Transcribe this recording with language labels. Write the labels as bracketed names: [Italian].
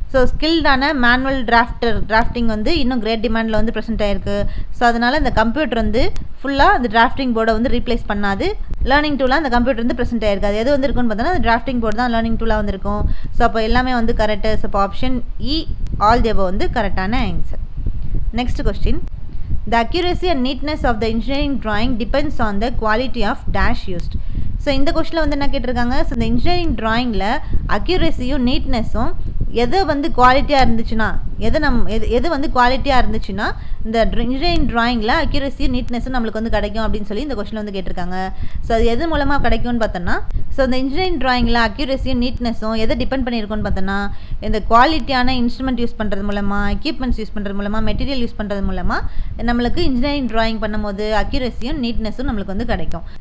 [Tamil] So ஸ்கில்டான manual drafting வந்து இன்னும் great டிமாண்டில் வந்து ப்ரெசென்ட் ஆகிருக்கு. ஸோ அதனால் இந்த கம்ப்யூட்டர் வந்து ஃபுல்லாக அந்த டிராஃப்டிங் போர்டை வந்து ரீப்ளேஸ் பண்ணாது. லேர்னிங் டூலாக அந்த கம்ப்யூட்டர் வந்து ப்ரெசென்ட் ஆகிருக்கு. அது எது வந்து இருக்குன்னு பார்த்தோன்னா அந்த டிராஃப்டிங் போர்டு தான் லேர்னிங் டூலாக வந்துருக்கும். ஸோ அப்போ எல்லாமே வந்து கரெக்டு. ஸோ அப்போ option E all the above வந்து கரெக்டான answer. Next question, [English] the accuracy and neatness of the engineering drawing depends on the quality of dash used. [Tamil] So இந்த கொஸ்டினில் வந்து என்ன கேட்டிருக்காங்க, ஸோ இந்த இன்ஜினியரிங் ட்ராயிங்கில் அக்யூரஸியும் நீட்னஸும் எது வந்து குவாலிட்டியாக இருந்துச்சுன்னா எது வந்து குவாலிட்டியாக இருந்துச்சுன்னா இந்த இன்ஜினியரிங் ட்ராயிங்கில் அக்யூரஸியும் நீட்னஸும் நம்மளுக்கு வந்து கிடைக்கும் அப்படின்னு சொல்லி இந்த கொஸ்டினில் வந்து கேட்டிருக்காங்க. ஸோ அது எது மூலமாக கிடைக்கும்னு பார்த்தோன்னா, ஸோ இந்த இன்ஜினியரிங் ட்ராயிங்கில் அக்யூரஸியும் நீட்னஸும் எதை டிபெண்ட் பண்ணியிருக்கோன்னு பார்த்தோன்னா, இந்த குவாலிட்டியான இன்ஸ்ட்ருமெண்ட் யூஸ் பண்ணுறது மூலமாக, எக்யூப்மெண்ட்ஸ் யூஸ் பண்ணுறது மூலமாக, மெட்டீரியல் யூஸ் பண்ணுறது மூலமாக நம்மளுக்கு இன்ஜினியரிங் ட்ராயிங் பண்ணும்போது அக்யூரஸியும் நீட்னஸும் நம்மளுக்கு வந்து கிடைக்கும்.